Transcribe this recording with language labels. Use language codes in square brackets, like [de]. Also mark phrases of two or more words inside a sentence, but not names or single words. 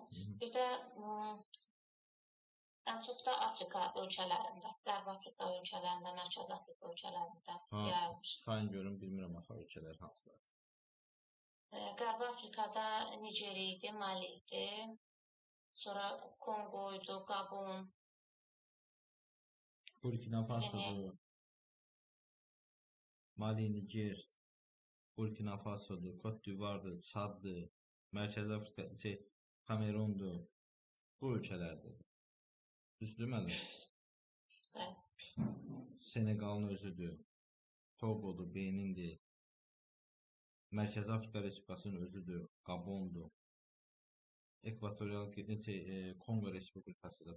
[az] Bir də ən çox da Afrika ölkələrində, Qərb Afrika ölkələrində, Mərkəzi Afrika ölkələrində yayılmış. Sayın görün, bilmirəm axı ölkələr hansılar. Qərb Afrikada Niger idi, Mali idi, sonra Kongo idi, Gabon, Burkina Faso'dur, Mali, Niger, Burkina Faso'dur, Côte d'Ivoire'dur, Çaddır, Mərkəzi Afrika, Kamerundur. Bu ölkələrdir. Düzdür müəllim? Senegalın özüdür, Togo'dur, Benindir, Mərkəzi Afrika Respublikasının özüdür, Gabondur, Ekvatorial Kongo Respublikasıdır.